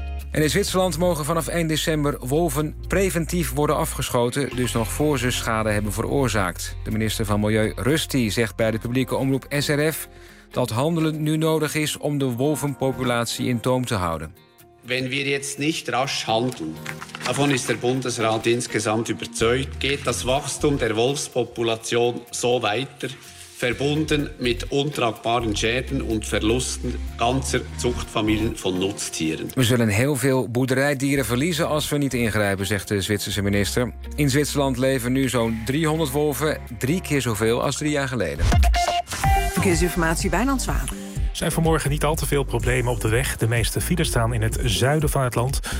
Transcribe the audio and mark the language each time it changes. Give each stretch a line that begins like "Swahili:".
Dutch: En in Zwitserland mogen vanaf 1 december wolven preventief worden afgeschoten, dus nog voor ze schade hebben veroorzaakt. De minister van Milieu Rusty zegt bij de publieke omroep SRF dat handelen nu nodig is om de wolvenpopulatie in toom te houden.
German: Wenn wir jetzt nicht rasch handeln, davon ist der Bundesrat insgesamt überzeugt, geht das Wachstum der Wolfspopulation so weiter, verbunden mit untragbaren Schäden und Verlusten ganzer Zuchtfamilien von Nutztieren.
Dutch: We zullen heel veel boerderijdieren verliezen als we niet ingrijpen, zegt de Zwitserse minister. In Zwitserland leven nu zo'n 300 wolven, 3 keer zoveel als 3 jaar geleden. Verkeersinformatie bij Wijnand Zwaan. Er zijn vanmorgen niet al te veel problemen op de weg. De meeste files staan in het zuiden van het land.